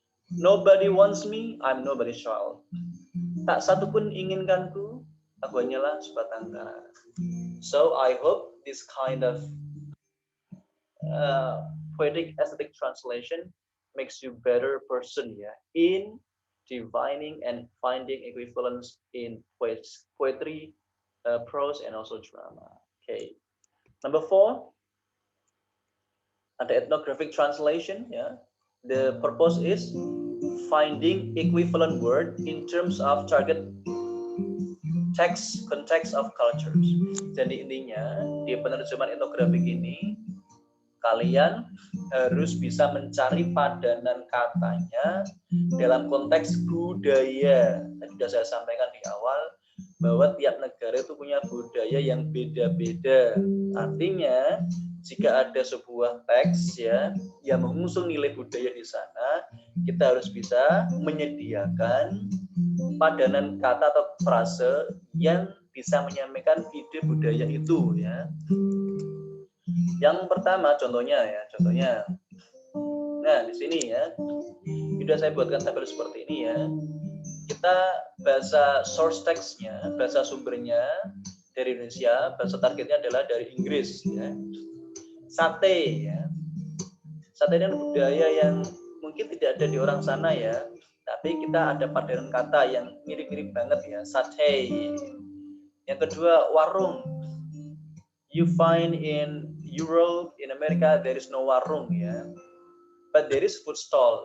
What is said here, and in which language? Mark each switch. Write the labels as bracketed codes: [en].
[en] Nobody wants me, I'm nobody's child. [id] Tak satu pun inginkanku, aku hanyalah sebatang kara. [en] So I hope this kind of poetic aesthetic translation makes you better person ya in divining and finding equivalence in poetry, prose, and also drama. Okay, number 4, ada ethnographic translation ya. The purpose is finding equivalent word in terms of target text, context of cultures. [id] Jadi intinya di penerjemahan etnografik ini kalian harus bisa mencari padanan katanya dalam konteks budaya. Tadi sudah saya sampaikan di awal bahwa tiap negara itu punya budaya yang beda-beda. Artinya jika ada sebuah teks ya yang mengusung nilai budaya di sana, kita harus bisa menyediakan padanan kata atau frase yang bisa menyampaikan ide budaya itu ya. Yang pertama contohnya. Nah, di sini ya. Sudah saya buatkan tabel seperti ini ya. Kita bahasa source text-nya, bahasa sumbernya dari Indonesia, bahasa targetnya adalah dari Inggris ya. Sate ya. Sate ini budaya yang mungkin tidak ada di orang sana ya, tapi kita ada padanan kata yang mirip-mirip banget ya, sate. Yang kedua, warung. [en] You find in Europe, in America, there is no warung ya, but there is food stall.